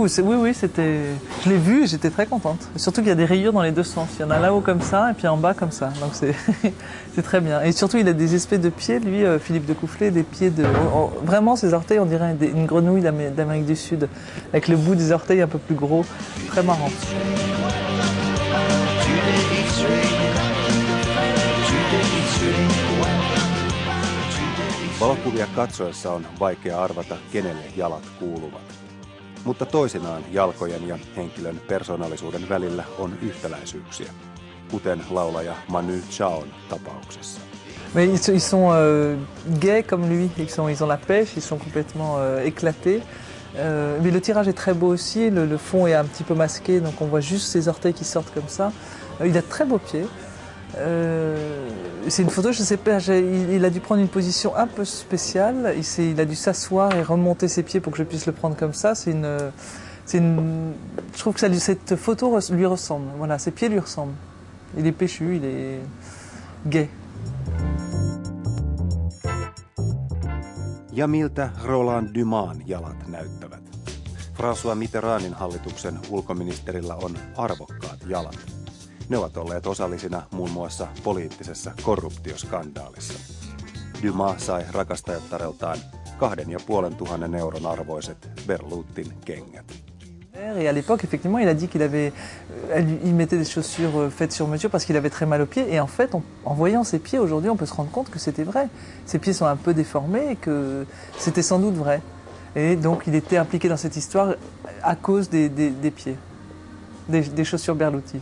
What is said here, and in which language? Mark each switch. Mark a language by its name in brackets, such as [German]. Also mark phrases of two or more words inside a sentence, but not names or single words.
[French] Oui, je l'ai vu et j'étais très contente. Surtout qu'il y a des rayures dans les deux sens. Il y en a là-haut comme ça et puis en bas comme ça. Donc c'est très bien. Et surtout il a des espèces de pieds, lui, Philippe de Coufflet, des pieds vraiment ses orteils, on dirait une grenouille d'Amérique du Sud, avec le bout des orteils un peu plus gros. Très marrant. [Finnish] Valokuvia katsoessa on vaikea arvata, kenelle jalat kuuluvat. Mutta toisinaan jalkojen ja henkilön persoonallisuuden välillä on yhtäläisyyksiä, kuten laulaja Manu Chaon tapauksessa. [French] Mais ils sont gais comme lui, ils ont la pêche, ils sont complètement éclatés. Mais le tirage est très beau aussi, le fond est un petit peu masqué, donc on voit juste ses orteils qui sortent comme ça. Il a de très beaux pieds. C'est une photo, je sais pas, il a dû prendre une position un peu spéciale. Il a dû s'asseoir et remonter ses pieds pour que je puisse le prendre comme ça. Je trouve que cette photo lui ressemble. Voilà, ses pieds lui ressemblent. Il est péchu, il est gai. [Finnish] Ja miltä Roland Dumasin jalat näyttävät? François Mitterrandin hallituksen ulkoministerillä on arvokkaat jalat. Ne ovat olleet osallisina muun muassa poliittisessa korruptioskandaalissa. Dumas sai rakastajattareltaan 2500 euron arvoiset Berlutin kengät. [French] Et à l'époque, effectivement, il a dit il mettait des chaussures faites sur mesure parce qu'il avait très mal aux pieds. Et en fait, en voyant ses pieds aujourd'hui, on peut se rendre compte que c'était vrai. Ses pieds sont un peu déformés et que c'était sans doute vrai. Et donc, il était impliqué dans cette histoire à cause des pieds, des chaussures Berluti.